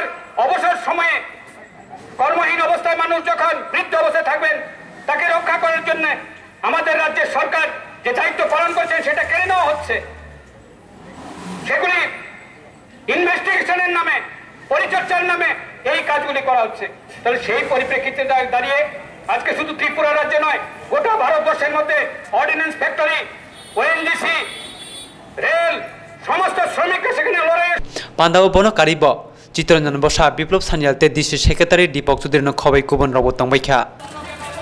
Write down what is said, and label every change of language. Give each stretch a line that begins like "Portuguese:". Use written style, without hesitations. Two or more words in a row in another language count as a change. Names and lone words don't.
Bangla: অবসর সময়ে কর্মহীন অবস্থায় মানুষ যখন বৃদ্ধ অবস্থায় থাকবেন তাকে রক্ষা করার জন্য আমাদের রাজ্যের সরকার যে দায়িত্ব পালন করছে সেটা কেড়ে নেওয়া হচ্ছে সেগুলি ইনভেস্টিগেশনের নামে পরিচর্যার নামে এই কাজগুলি করা হচ্ছে তাহলে সেই পরিপ্রেক্ষিতে দাঁড়িয়ে আজকে শুধু ত্রিপুরা রাজ্যে নয় গোটা ভারতবর্ষের মধ্যে
English: ordnance factory
Bangla: ওএনজিসি রেল সমস্ত শ্রমিকরা সেখানে লড়াই
Kok Borok: pandao bono karibo চিত্তরঞ্জন বসা বিপ্লব সানিয়ালতে ডিসি সেক্রেটারি দীপক চৌধুরীর খবই কুবন রব তংবাইখা